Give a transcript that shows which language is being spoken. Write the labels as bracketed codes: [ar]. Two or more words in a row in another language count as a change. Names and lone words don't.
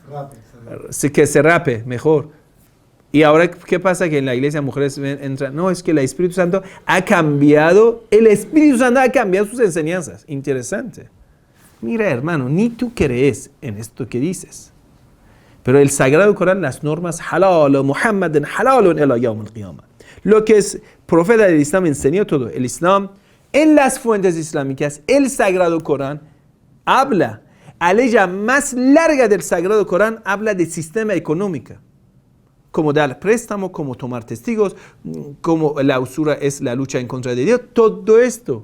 [es] Sí, que se rape mejor. Y ahora, ¿qué pasa? Que en la iglesia mujeres entran. No, es que el Espíritu Santo ha cambiado sus enseñanzas. Interesante. Mira, hermano, ni tú crees en esto que dices. Pero el Sagrado Corán, las normas, [ar] حلال، محمد حلال إلى يوم القيامة. [es] Lo que es profeta del Islam enseñó todo. El Islam, en las fuentes islámicas, el Sagrado Corán habla. A la ley más larga del Sagrado Corán habla de sistema económico. Como dar préstamo, como tomar testigos, como la usura es la lucha en contra de Dios, todo esto.